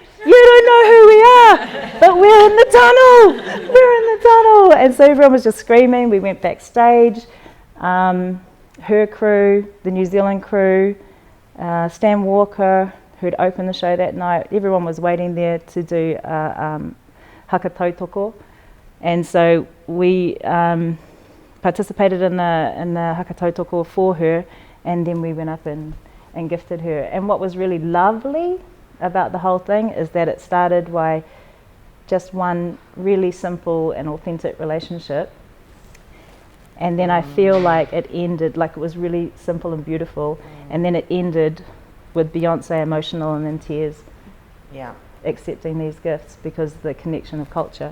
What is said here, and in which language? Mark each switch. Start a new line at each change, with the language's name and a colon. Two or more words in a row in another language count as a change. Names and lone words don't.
English: You don't know who we are, but we're in the tunnel. We're in the tunnel. And so everyone was just screaming. We went backstage. Her crew, the New Zealand crew, Stan Walker, who'd opened the show that night, everyone was waiting there to do
Māori: haka tautoko.
English: And so we participated in the
Māori: haka tautoko
English: for her, and then we went up and gifted her. And what was really lovely about the whole thing is that it started by just one really simple and authentic relationship. And then I feel like it ended, like it was really simple and beautiful, and then it ended with Beyonce emotional and in tears, accepting these gifts because of the connection of culture.